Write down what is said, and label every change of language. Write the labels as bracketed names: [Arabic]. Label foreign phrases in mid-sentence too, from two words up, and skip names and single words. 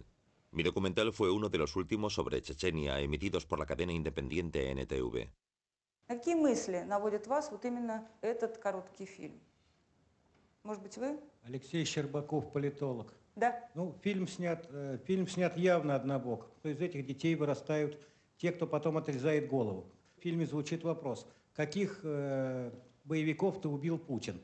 [Spanish] Mi documental fue uno de los últimos sobre Chechenia emitidos por la cadena independiente NTV. [Russian] Какие мысли наводит вас вот именно этот короткий фильм? Может быть, вы? Алексей Щербаков, политолог. Да. Ну, фильм снят явно однобоко. Из этих детей вырастают те, кто потом отрезает голову. В фильме звучит вопрос: каких боевиков-то убил Путин?